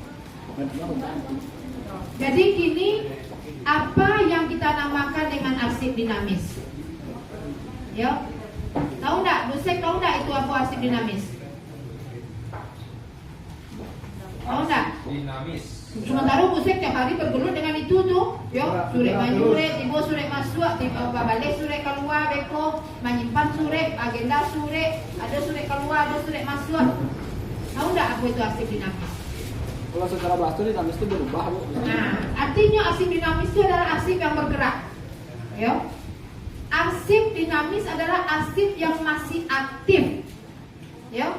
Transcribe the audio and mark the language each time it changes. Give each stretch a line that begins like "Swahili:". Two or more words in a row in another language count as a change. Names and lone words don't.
Indonesian: Jadi gini, apa yang kita namakan dengan arsip dinamis? Ya, tahu nggak? Busek tahu nggak itu apa arsip dinamis? Tahu nggak? Dinamis. Sementara Busek tiap hari bergelut dengan itu tuh, ya,
Minangkabau: surek manyurek, tiba surek masuk, tiba balik surek keluar, beko, menyimpan surek, agenda surek, ada surek keluar, ada surek masuk.
Indonesian: Tahu nggak apa itu arsip dinamis? Kalau secara bahasa dinamis itu berubah, Bu. Nah, artinya arsip dinamis itu adalah arsip yang bergerak. Ya. Arsip dinamis adalah arsip yang masih aktif. Ya.